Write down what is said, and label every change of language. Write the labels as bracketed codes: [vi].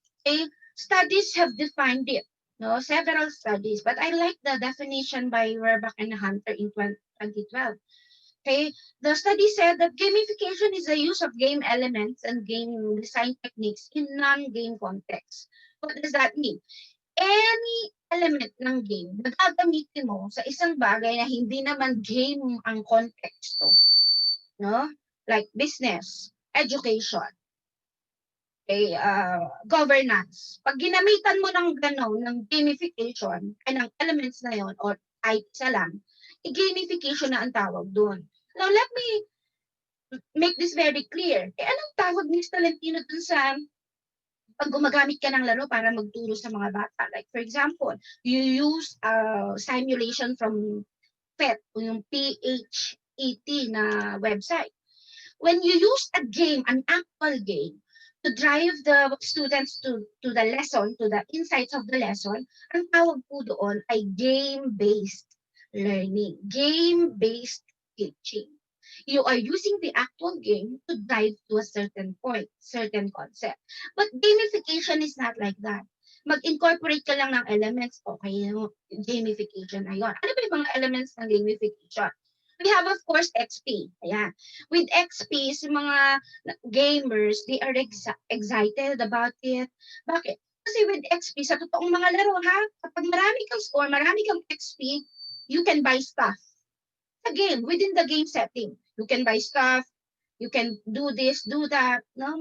[en] Okay, studies have defined it, no, several studies, but I like the definition by Werbach and Hunter in 2012. Okay, the study said that gamification is the use of game elements and game design techniques in non-game context. What does that mean? [tl] Any element ng game na gagamitin mo sa isang bagay na hindi naman game ang konteksto, no? [en] Like business, education, okay, governance. [tl] Pag ginamitan mo ng gano'n, ng gamification, ay ng elements na yon or kahit isa lang, gamification na ang tawag doon. [en] Now, let me make this very clear. [tl] Anong tawag ni Tolentino dun sa pag gumagamit ka ng laro para magturo sa mga bata? [en] Like, for example, you use simulation from PET, [tl] yung PHET na website. [en] When you use a game, an actual game, to drive the students to the lesson, to the insights of the lesson, [tl] ang tawag po doon ay [en] game-based learning, game-based teaching. You are using the actual game to drive to a certain point, certain concept. But gamification is not like that. [tl] Mag-incorporate ka lang ng elements, okay, gamification na yun. Ano ba yung mga elements ng gamification? [en] We have, of course, XP. Ayan. With XP, si mga gamers, they are excited about it. [tl] Bakit? Kasi with XP, sa totoong mga laro, ha? Kapag marami kang score, marami kang XP, [en] you can buy stuff. Again, within the game setting, you can buy stuff, you can do this, do that, no?